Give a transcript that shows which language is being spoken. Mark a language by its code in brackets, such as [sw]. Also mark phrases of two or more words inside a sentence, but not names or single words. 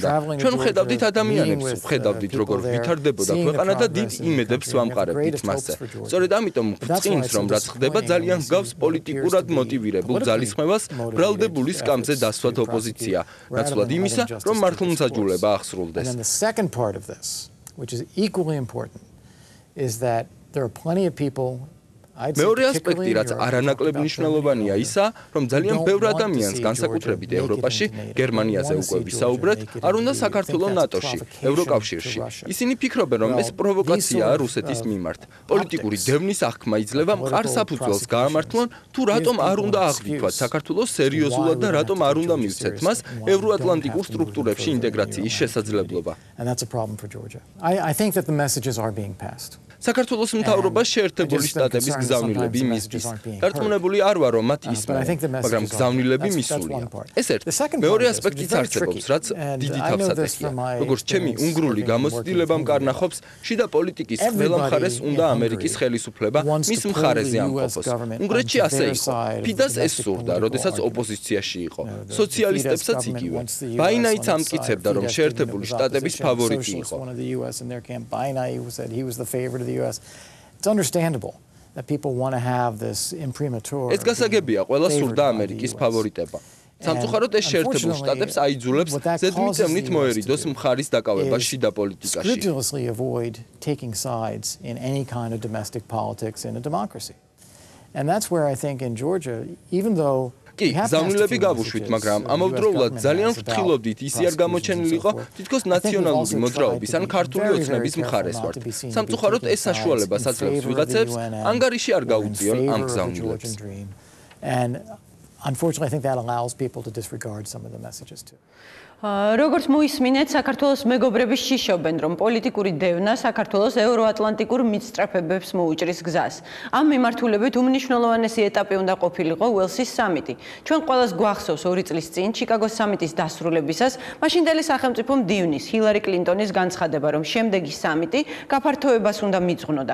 [ka] ჩვენ ვხედავდით ადამიანებს, ვხედავდით, როგორ ვითარდებოდა ქვეყანა და დიდ იმედებს ვამყარებდით მასზე. სწორედ ამიტომ ვწყინს, რომ რაც ხდება, ძალიან გავს პოლიტიკურად მოტივირებულ ძალისხმევას ბრალდებული სკამზე დასვათ ოპოზიცია, ნაცვლად იმისა, რომ მართლმსაჯულება ახსრულდეს. [en] Which is equally important, is that there are plenty of people. [ka] მეორე ასპექტი, რაც არანაკლებ მნიშვნელოვანია ისა, რომ ძალიან ბევრ ადამიანს განსაკუთრებით ევროპაში, გერმანიაზე უკვე ვისაუბრეთ, არ უნდა საქართველოს ნატოში, ევროკავშირში. ისინი ფიქრობენ, რომ ეს პროვოკაციაა რუსეთის მიმართ. პოლიტიკური დევნის აღქმა იძლევა მყარ საფუძველს გაამართლონ, თუ რატომ არ უნდა აღვიქვათ საქართველოს სერიოზულად და რატომ არ უნდა მივცეთ მას ევროატლანტიკურ სტრუქტურებში ინტეგრაციის შესაძლებლობა. [en] I think that the messages are being passed. [ka] საქართველოს მთავრობას შეერთებული შტატების გზავნილები მისდის. დარწმუნებული არ ვარ, რომ მათ ისმენ, მაგრამ გზავნილები მისულია. ეს ერთ. მეორე ასპექტიც არსებობს, რაც დიდი თავსატეხია. როგორც ჩემი უნგრული გამოცდილება მკარნახობს, შიდა პოლიტიკის ყველა მხარეს უნდა ამერიკის ხელისუფლება მის მხარეზე ამყოფოს. უნგრეთში ასე იყო. ფიდას ეს სურდა, როდესაც ოპოზიციაში იყო. სოციალისტებსაც იგივე. ბაინაიც ამტკიცებდა, რომ შეერთებული შტატების ფავორიტი იყო. [en] The US. It's understandable that people want to have this imprimatur. [ka] ეს გასაგებია, ყველა სურდა ამერიკის ფავორიტება. სამწუხაროდ ეს შეერთებულ შტატებს აიძულებს ზედმიწევნით მოერიდოს მხარის დაკავება შიდა პოლიტიკაში. [en] Scrupulously avoid taking sides in any kind of domestic politics in a democracy. And that's where I think in Georgia, even though [ka] კი, გზავნილები გავუშვით, მაგრამ ამავდროულად ძალიან ვფრთხილობდით ისი არ გამოჩენილიყო, თითქოს ნაციონალური მოძრაობის ან ქართული ოცნების მხარეს ვართ. სამწუხაროდ ეს საშუალებას აძლევს ვიღაცებს ანგარიში არ გაუწიონ ამ გზავნილებს. [en] And unfortunately I think that allows people to disregard some of the messages too. [ka] როგორც მოისმინეთ, საქართველოს მეგობრები შიშობენ, რომ პოლიტიკური დევნა საქართველოს ევროატლანტიკურ მიწწრაფებებს მოუჭრის გზას. ამ მიმართულებით უმნიშვნელოვანესი ეტაპი უნდა ყოფილიყო უელსის სამიტი. ჩვენ ყველას გვახსოვს 2 წლის წინ ჩიკაგოს სამიტის დასრულებისას მაშინდელი სახელმწიფო მდივნის ჰილარი კლინტონის განცხადება, რომ შემდეგი სამიტი გაფართოებას უნდა მიძღვნოდა.